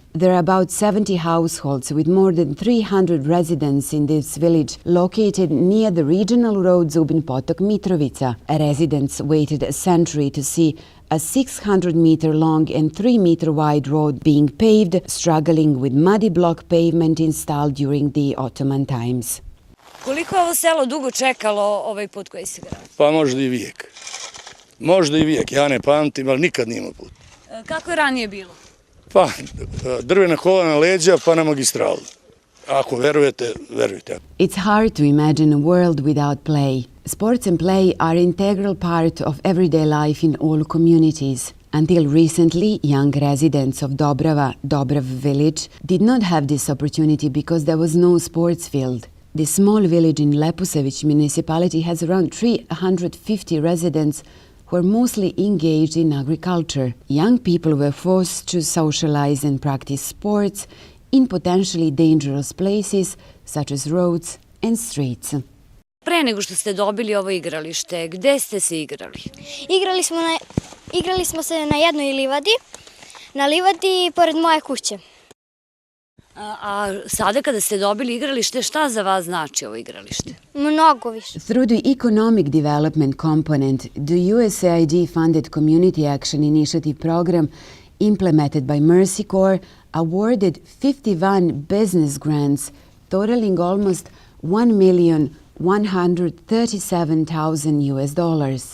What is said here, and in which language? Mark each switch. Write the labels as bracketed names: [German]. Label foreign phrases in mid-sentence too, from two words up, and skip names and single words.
[English] There are about 70 households with more than 300 residents in this village located near the regional road Zubin Potok Mitrovica. Residents waited a century to see a 600-meter long and 3-meter wide road being paved, struggling with muddy block pavement installed during the Ottoman times. [Serbian] Koliko je ovo selo dugo čekalo ovaj put koji se gradi? Pa možda i vijek. Možda i vijek, ja ne pamtim, ali nikad nima put. Kako je ranije bilo? Pa drvena kola na leđa pa na magistralu. Ako verujete, verujte. [English] It's hard to imagine a world without play. Sports and play are integral part of everyday life in all communities. Until recently, young residents of Dobrav village, did not have this opportunity because there was no sports field. This small village in Lepusević municipality has around 350 residents who are mostly engaged in agriculture. Young people were forced to socialize and practice sports in potentially dangerous places such as roads and streets. [Serbian] Pre nego što ste dobili ovo igralište, gde ste se igrali? Igrali smo se na jednoj livadi, na livadi pored moje kuće. A sada kada ste dobili igralište, šta za vas znači ovo igralište? Mnogo više. [English] Through the economic development component, the USAID funded Community Action Initiative program implemented by Mercy Corps awarded 51 business grants totaling almost $1,137,000.